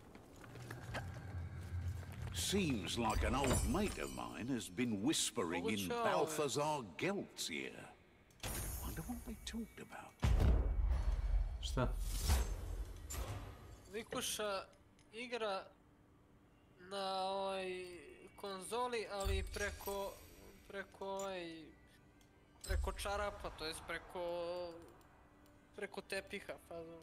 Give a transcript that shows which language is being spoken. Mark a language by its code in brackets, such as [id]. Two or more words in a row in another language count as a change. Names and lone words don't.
[en] Seems like an old mate of mine has been whispering in Balthazar Gelt's ear. Wonder what they talked about. [bs] Šta? Vikuša igra na konzoli, ali preko čarapa, to jest preko tepiha, fazom.